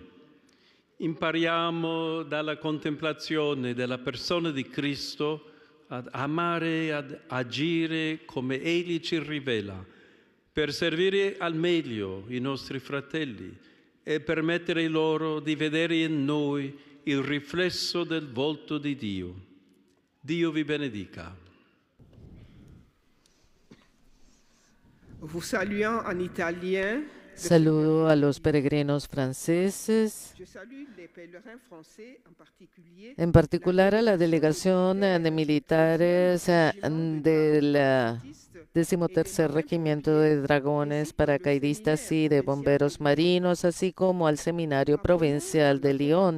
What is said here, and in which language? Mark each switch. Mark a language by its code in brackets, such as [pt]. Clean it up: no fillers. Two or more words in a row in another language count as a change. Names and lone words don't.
[it] Impariamo dalla contemplazione della persona di Cristo ad amare e ad agire come Egli ci rivela, per servire al meglio i nostri fratelli e permettere loro di vedere in noi il riflesso del volto di Dio. Dio vi benedica. [fr] Vous saluant en italien. [es] Saludo a los peregrinos franceses, en particular a la delegación de militares del 13º Regimiento de Dragones Paracaidistas y de Bomberos Marinos, así como al Seminario Provincial de Lyon.